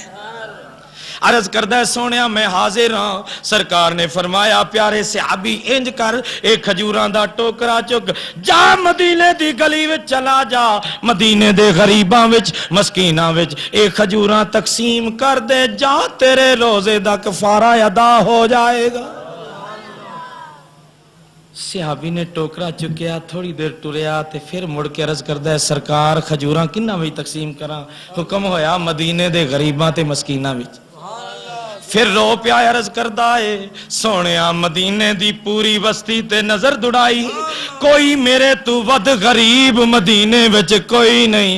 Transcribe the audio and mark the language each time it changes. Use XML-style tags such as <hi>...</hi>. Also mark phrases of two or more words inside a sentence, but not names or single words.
<pa>عرض کردہ ہے سونیا میں حاضر ہاں. سرکار نے فرمایا پیارے صحابی انج کر ایک کھجوراں دا ٹوکرا چک جا مدینے دی گلی وچ چلا جا, مدینے دے غریباں وچ مسکیناں وچ ایک کھجوراں تقسیم کر دے جا, تیرے روزے دا کفارہ ادا ہو جائے گا. صحابی نے ٹوکرا چکیا, تھوڑی دیر ٹریا تے پھر مڑ کے عرض کردا ہے سرکار کھجوراں کنہاں وچ تقسیم کراں؟ حکم ہویا مدینے دے غریباں تے مسکیناں وچ. پھر رو پیا عرض کردہ ہے سونیا مدینے دی پوری بستی تے نظر دڑائی, کوئی میرے تو ود غریب مدینے وچ کوئی نہیں.</pa>